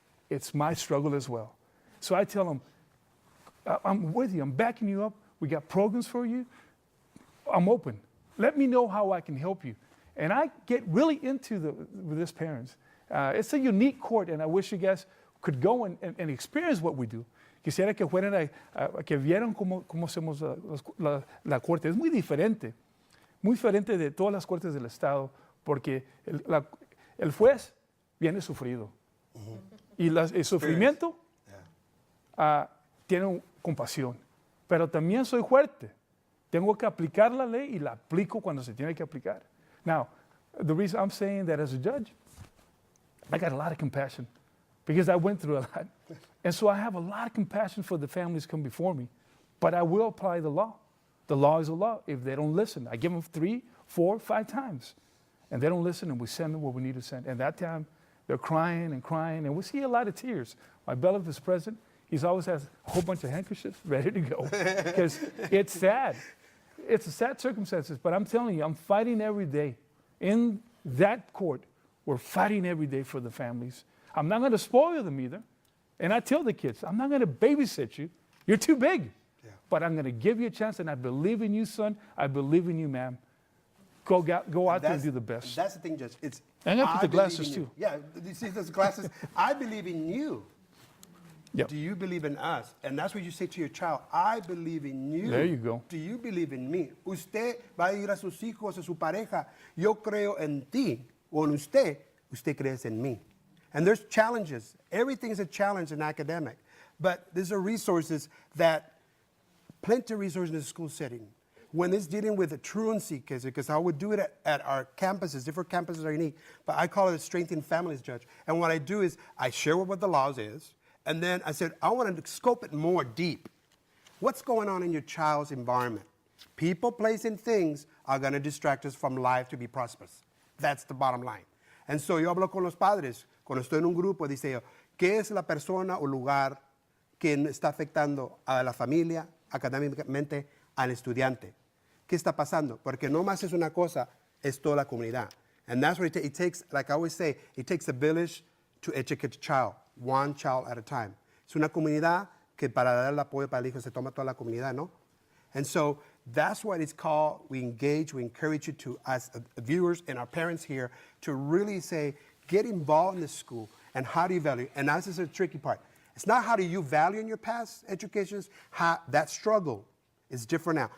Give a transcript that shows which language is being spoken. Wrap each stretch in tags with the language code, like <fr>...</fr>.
<en>It's my struggle as well. So I tell them, I'm with you. I'm backing you up. We got programs for you. I'm open. Let me know how I can help you. And I get really into with this parents. It's a unique court, and I wish you guys could go and experience what we do.</en> <es>Quisiera que fueran que vieran cómo hacemos la corte. Es muy diferente de todas las cortes del estado, porque el juez viene sufrido. Y el sufrimiento tiene compasión. Pero también soy fuerte. Tengo que aplicar la ley y la aplico cuando se tiene que aplicar.</es> <en>Now, the reason I'm saying that as a judge, I got a lot of compassion because I went through a lot. And so I have a lot of compassion for the families come before me, but I will apply the law. The law is a law. If they don't listen, I give them 3, 4, 5 times. And they don't listen, and we send them what we need to send. And that time, they're crying, and we see a lot of tears. My beloved is present. He's always has a whole bunch of handkerchiefs ready to go because it's sad. It's a sad circumstances, but I'm telling you, I'm fighting every day. In that court, we're fighting every day for the families. I'm not going to spoil them either. And I tell the kids, I'm not going to babysit you. You're too big. Yeah. But I'm going to give you a chance, and I believe in you, son. I believe in you, ma'am. Go out there and do the best. That's the thing, Judge. I'm going to put the glasses, too. Yeah, you see those glasses? I believe in you. Yep. Do you believe in us? And that's what you say to your child. I believe in you. There you go. Do you believe in me?</en> <es>Usted va a ir a sus hijos, a su pareja. Yo creo en ti. O en usted. Usted crees en mí.</es> <en>And there's challenges. Everything is a challenge in academic. But there's resources plenty of resources in the school setting. When it's dealing with the truancy case, because I would do it at our campuses, different campuses are unique, but I call it a Strengthening Families, Judge. And what I do is I share what the laws is, and then I said, I want to scope it more deep. What's going on in your child's environment? People, place, and things are going to distract us from life to be prosperous. That's the bottom line. And so</en> <es>yo hablo con los padres, cuando estoy en un grupo, dice yo, ¿qué es la persona o lugar que está afectando a la familia, académicamente, al estudiante? ¿Qué está pasando? Porque no más es una cosa, es toda la comunidad.</es> <en>And that's what it takes, like I always say, it takes a village to educate a child, one child at a time.</en> <es>Es una comunidad que para dar el apoyo para el hijo se toma toda la comunidad, ¿no?</es> <en>And so that's what it's called. We engage, we encourage you to, as viewers and our parents here, to really say, get involved in the school and how do you value? And this is the tricky part. It's not how do you value in your past educations, that struggle is different now.</en>